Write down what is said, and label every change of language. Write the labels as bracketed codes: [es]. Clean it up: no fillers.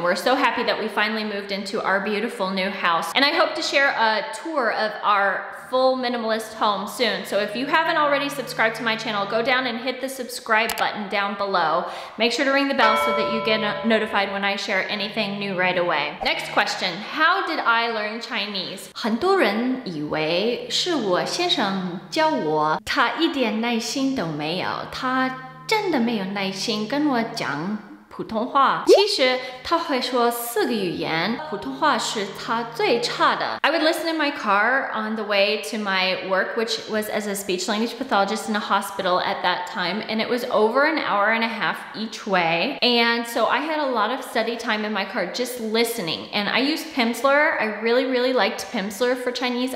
[en] We're so happy that we finally moved into our beautiful new house, and I hope to share a tour of our full minimalist home soon. So if you haven't already subscribed to my channel, go down and hit the subscribe button down below. Make sure to ring the bell so that you get notified when I share anything new right away. Next question, how did I learn Chinese? [zh] 很多人以为是我先生教我，他一点耐心都没有，他真的没有耐心跟我讲普通话。其实他会说4个语言，普通话是他最差的。 [en] I would listen in my car on the way to my work, which was as a speech language pathologist in a hospital at that time, and it was over an hour and a half each way. And so I had a lot of study time in my car just listening. And I used Pimsleur. I really liked Pimsleur for Chinese.